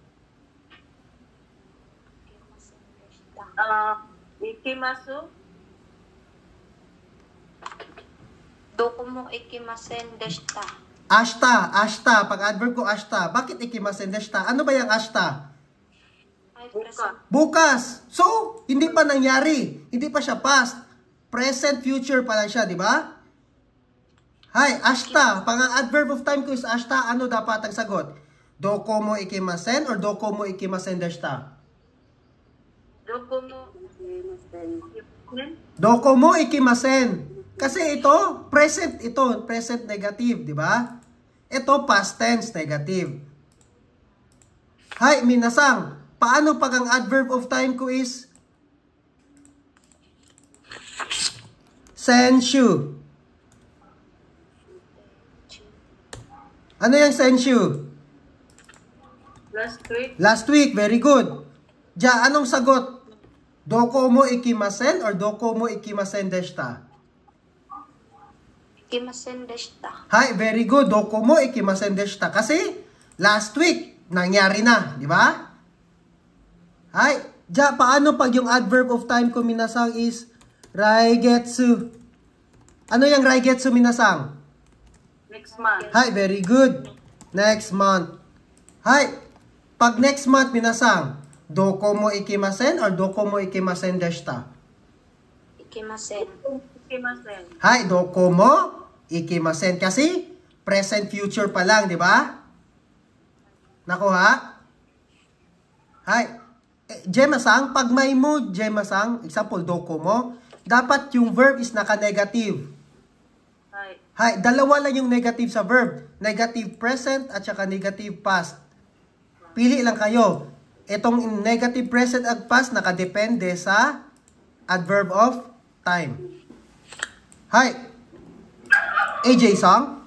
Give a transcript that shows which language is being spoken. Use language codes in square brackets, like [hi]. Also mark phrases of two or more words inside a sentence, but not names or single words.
[ja] 行きます. どこも行きませんでした. [tl] Ashita. Pag adverb ko ashita. Bakit ikimasen deshita? Ano ba yung ashita? Ay, Buka. present. Bukas. So, hindi pa nangyari. Hindi pa siya past. Present, future pa lang siya, di ba? Hay, ashita. Pag ang [en] adverb of time [tl] ko is ashita, ano dapat ang sagot? [ja] どこも行きません or どこも行きませんでした? どこも行きません. どこも行きません. [tl] Kasi ito, [en] present negative, [tl] di ba? Ito, [en] past tense negative. [tl] Hi, minasang, paano pag ang [en] adverb of time [tl] ko is senshu? Ano yung senshu? [en] Last week. Last week, very good. [tl] Diyan, anong sagot? [ja] どこも行きません or どこも行きませんでした? 行きませんでした. [tl] Hi, [en] very good. [ja] どこも行きませんでした. [tl] Kasi, last week, nangyari na. Di ba? Hi, diyan, paano pag yung [en] adverb of time [tl] ko minasang is raigetsu? Ano yung raigetsu minasang? [en] Next month. [ja] Hi, [en] very good. Next month. [ja] Hi, pag [en] next month [ja] minasang, どこも行きません or どこも行きませんでした? 行きません. 行きません. はい、どこも行きません. [tl] Kasi, present future pa lang, di ba? Nakuha? Hi. Gemma-sang, pag may mood, Gemma-sang, example, dokomo, dapat yung verb is naka-negative. Ay, Hi, dalawa lang yung negative sa verb. Negative present at saka negative past. Pili lang kayo. Itong negative present ag past nakadepende sa adverb of time. Hi. AJ Song.